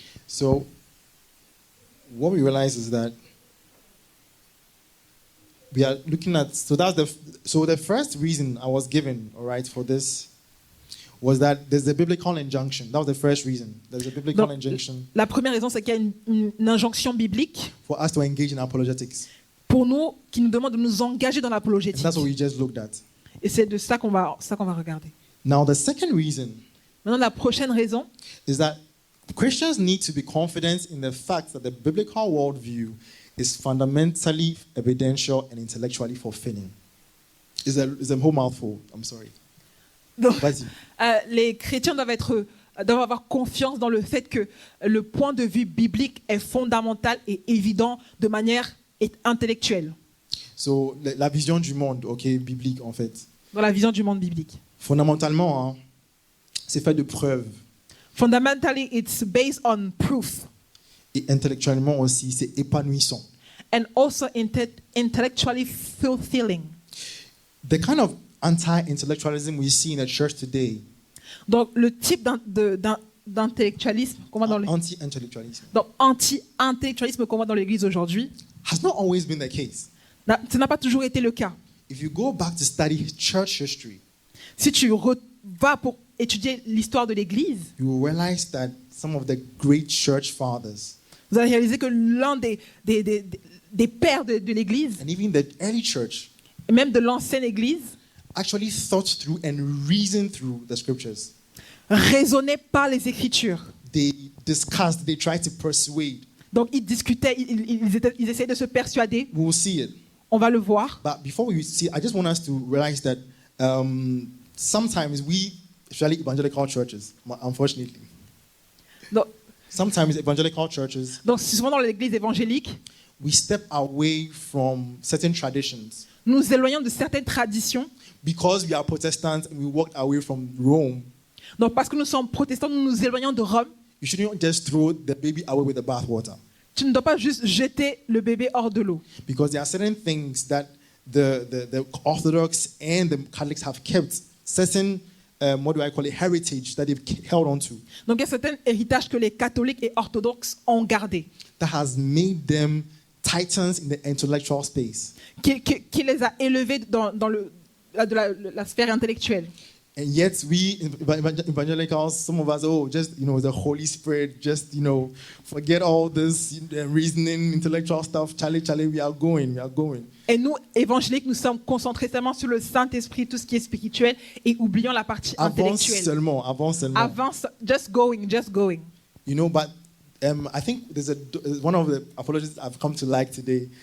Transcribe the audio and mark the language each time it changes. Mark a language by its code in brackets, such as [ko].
[en] So, what we realize is that we are looking at. So the first reason I was given, all right, for this was that there's a biblical injunction. That was the first reason. There's a biblical [fr] Donc, [en] injunction [fr] la première raison, c'est qu'il y a une injonction biblique [en] for us to engage in apologetics, [fr] pour nous qui nous demande de nous engager dans [en] and [fr] l'apologétique. [en] that's what we just looked at. [fr] Et c'est de ça qu'on va regarder. [en] Now, the second reason [fr] Maintenant, la prochaine raison, [en] is that Christians need to be confident in the fact that the biblical worldview is fundamentally evidential and intellectually fulfilling. It's a whole mouthful. I'm sorry. [fr] donc, Vas-y. les chrétiens doivent avoir confiance dans le fait que le point de vue biblique est fondamental et évident de manière intellectuelle, So, la vision du monde, biblique en fait. dans la vision du monde biblique. Fondamentalement, c'est fait de preuves. [en] Fundamentally, it's based on proof [fr] Et intellectuellement aussi, c'est épanouissant. [en] and also intellectually fulfilling. The kind of anti-intellectualism we see in the church today, [fr] Donc, le type d'intellectualisme qu'on voit [en] anti-intellectualism, [fr] anti-intellectualisme qu'on voit dans l'Église aujourd'hui, [en] has not always been the case. [fr] ça n'a pas toujours été le cas. [en] If you go back to study church history, [fr] Si tu vas pour étudier l'histoire de l'Église, [en] you will realize that some of the great church fathers, [fr] vous allez réaliser que l'un des pères de l'Église, [en] and even the early church, [fr] et même de l'ancienne Église, [en] actually thought through and reasoned through the scriptures. [fr] raisonnaient par les Écritures. [en] They discussed, they tried to persuade. [fr] Donc ils discutaient, ils essayaient de se persuader. [en] We will see it. [fr] On va le voir. [en] But before we see, I just want us to realize that sometimes we, especially evangelical churches, unfortunately, [fr] Donc [en] sometimes evangelical churches, [fr] souvent dans l'Église évangélique, [en] we step away from certain traditions [fr] nous éloignons de certaines traditions. [en] because we are Protestants and we walked away from Rome. [fr] Donc parce que nous sommes protestants, nous nous éloignons de Rome. [en] You shouldn't just throw the baby away with the bathwater, [fr] Tu ne dois pas juste jeter le bébé hors de l'eau. [en] because there are certain things that the Orthodox and the Catholics have kept, certain heritage that they've held on to, [fr] Donc il y a certains héritages que les catholiques et orthodoxes ont gardés, [en] that has made them titans in the intellectual space. [fr] qui les a élevés dans la sphère intellectuelle. [en] And yet we evangelicals, some of us, just, the Holy Spirit, just, forget all this reasoning, intellectual stuff. Charlie, we are going. [fr] Et nous, évangéliques, nous sommes concentrés seulement sur le Saint-Esprit, tout ce qui est spirituel, et oublions la partie intellectuelle. Avance seulement. Avance, [en] just going. But I think there's one of the apologists I've come to like today.